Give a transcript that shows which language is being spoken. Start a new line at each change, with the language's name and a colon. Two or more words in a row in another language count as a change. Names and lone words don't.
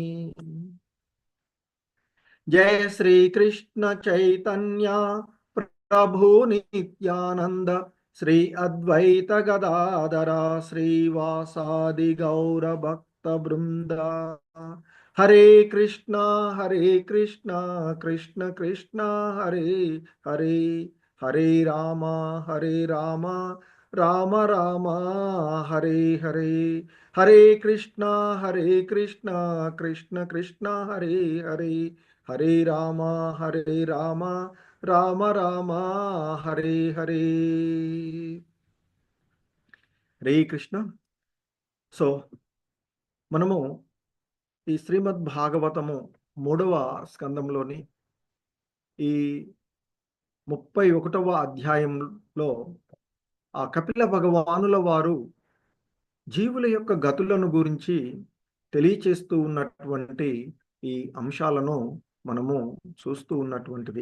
Sanskrit: జయ శ్రీ కృష్ణ చైతన్య ప్రభు నిత్యానంద శ్రీ అద్వైత గదాధర శ్రీవాసాది గౌర భక్త బృంద. హరే కృష్ణ కృష్ణ కృష్ణ హరే హరే, హరే రామ రామ రామ హరే హరే. హరే కృష్ణ కృష్ణ కృష్ణ హరే హరే, హరే రామ రామ రామ హరే హరే.
Telugu: హరే కృష్ణ. సో మనము ఈ శ్రీమద్ భాగవతము 3వ స్కందంలోని ఈ 31వ అధ్యాయంలో ఆ కపిల భగవానుల వారు జీవుల యొక్క గతులను గురించి తెలియచేస్తూ ఉన్నటువంటి ఈ అంశాలను మనము చూస్తూ ఉన్నటువంటిది.